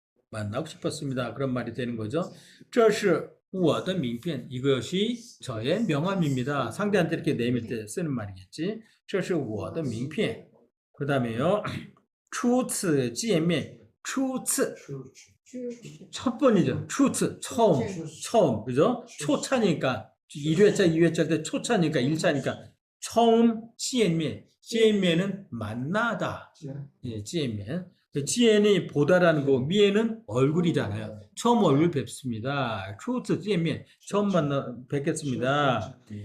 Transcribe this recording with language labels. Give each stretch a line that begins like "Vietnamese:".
Korean: 만나고 싶었습니다. 그런 말이 되는 거죠.
Chinese: 这是我的名片
Korean: 이것이 저의 명함입니다. 상대한테 이렇게 내밀 때 쓰는 말이겠지.
Chinese: 这是我的名片
Korean: 그 다음에요.
Chinese: 初次见面 初次
Korean: 첫 번이죠.
Chinese: 初次
Korean: 처음 그죠? 초차니까 1회차 2회차 때 초차니까 1차니까 처음
Chinese: 见面 见面
Korean: 은 만나다. 예,
Chinese: 见面
Korean: 지엔이 보다라는 거, 미에는 얼굴이잖아요. 처음 얼굴 뵙습니다.
Chinese: 初次见面
Korean: 처음 뵙겠습니다.